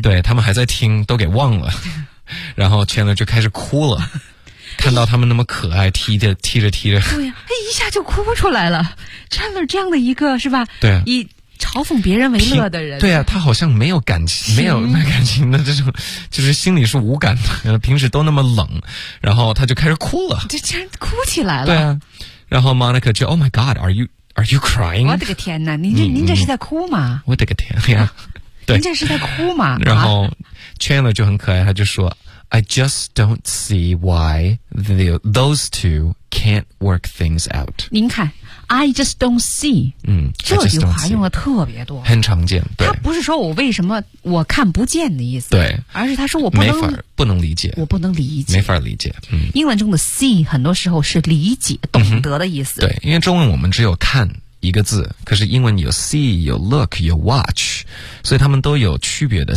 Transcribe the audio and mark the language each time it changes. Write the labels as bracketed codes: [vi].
[zh] 对，他们还在听都给忘了，然后 Chandler 就开始哭了看到他们那么可爱踢着踢着对呀、啊，哎，一下就哭出来了。 Chandler 这样的一个是吧，对、啊，嘲讽别人为乐的人，对啊，他好像没有感情，没有感情的这种，就是心里是无感的，平时都那么冷，然后他就开始哭了，这竟然哭起来了， [en] 对啊， [zh] 然后 Monica 就 [en] Oh my God, are you crying? [zh] 我的个天哪，您这是在哭吗？我的个天呀、啊，您这是在哭吗？然后 Chandler 就很可爱，他就说 [en] I just don't see why those two can't work things out. [zh] 您看。 [en] I just don't see、 [zh] 这句话用的特别多，很常见，对，他不是说我为什么我看不见的意思，对，而是他说我不能理解，我不能理解，没法理解、英文中的 see 很多时候是理解懂得的意思、对，因为中文我们只有看一个字，可是英文有 see 有 look 有 watch， 所以他们都有区别的。